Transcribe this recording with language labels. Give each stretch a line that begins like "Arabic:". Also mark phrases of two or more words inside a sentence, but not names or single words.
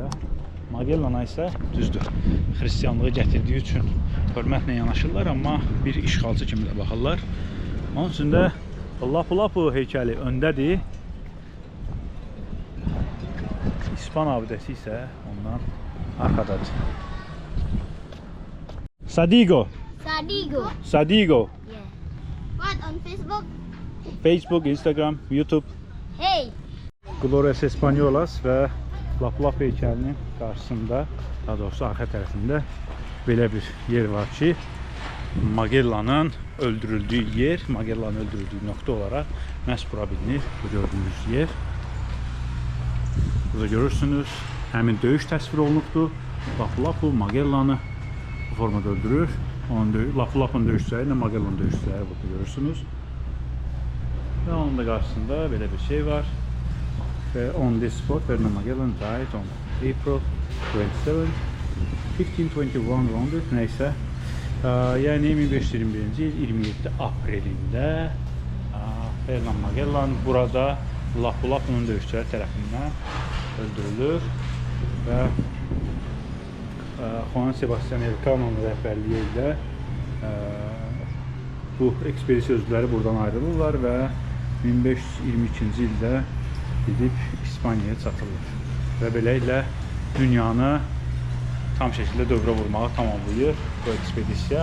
Azerbaijani: Magellana isə düzdür, xristianlığı gətirdiyi üçün hörmətlə yanaşırlar, amma bir işğalçı kimi də baxırlar. Onun üçün də Lapu-Lapu heykəli öndədir. İspan abidəsi isə ondan arxadadır. Sadigo.
English: Yeah. What on Facebook? Facebook, Instagram, YouTube. Hey.
Azerbaijani: Glorias Españolas və Lapu-Lapu heykəlinin qarşısında, daha doğrusu arxa tərəfində belə bir yer var ki, Magellanın öldürüldüyü yer, Magellanın öldürüldüyü
Turkish: nokta olarak
Azerbaijani: məhz bura bilinir.
Turkish: Bu gördüğünüz yer.
Azerbaijani: Burada görürsünüz, həmin döyüş təsvir olunubdur. Lapu-Lapu Magellanı bu formada öldürür. Lapu-Lapu'nun döyüşçüləri ilə Magellanın döyüşçüləri burada görürsünüz.
Turkish: Ve onun da karşısında böyle bir şey var.
English: Ve on this spot, Ferdinand Magellan died on April 27, 1521 neyse.
Azerbaijani: Yani 1521 yıl 27 April'inde Ferdinand Magellan burada Lapu-Lapu'nun dövüşçüləri tərəfindən öldürülür ve Juan Sebastian Elcano'nun rəhbərliyi ilə bu ekspedisiya üzvləri buradan ayrılırlar ve 1522-ci ildə gidib İspaniyaya çatırlar və beləliklə dünyanı tam şəkildə dövrə vurmağı tamamlayır bu ekspedisiya.